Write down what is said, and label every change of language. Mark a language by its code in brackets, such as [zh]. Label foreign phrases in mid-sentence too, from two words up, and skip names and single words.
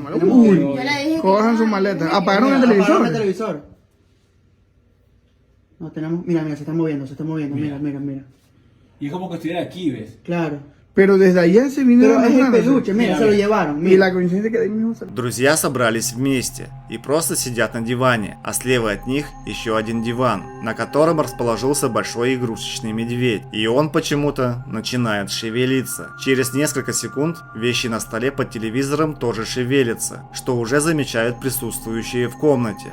[es] Está malo. tenemos que Uy, irnos. Yo le dije que cojan no, sus maletas. no, Apagaron el Mira, apagaron televisor. el televisor. No tenemos, mira, se está moviendo, mira. Y es como que estuviera aquí, ¿ves? Claro. Pero desde allá se vinieron Pero es el asomándose. peluche, mira, Mira, se lo mira. llevaron. Y Mira. la coincidencia que de ahí mismo salió. [ru] Друзья собрались вместе и просто сидят на диване, а слева от них еще один диван, на котором расположился большой игрушечный медведь. И он почему-то начинает шевелиться. Через несколько секунд вещи на столе под телевизором тоже шевелятся, что уже замечают присутствующие в комнате.